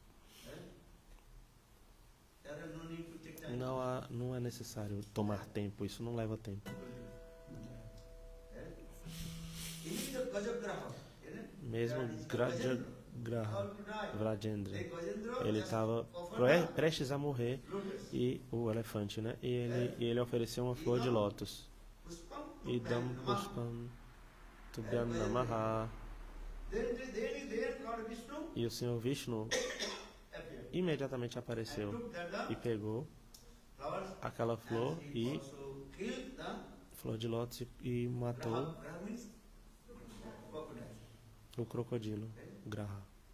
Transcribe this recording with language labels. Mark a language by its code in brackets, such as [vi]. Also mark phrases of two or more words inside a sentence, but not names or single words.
[pt] Não é necessário tomar tempo, isso não leva tempo. Mesmo Vrajendra, ele estava prestes a morrer, e o elefante, né? E ele ofereceu uma flor de lótus. [sa] इदम् पुष्पम् तुभ्यम् नमः. [pt] E o Senhor Vishnu imediatamente apareceu e pegou aquela flor flor de lótus e matou o crocodilo, Graha.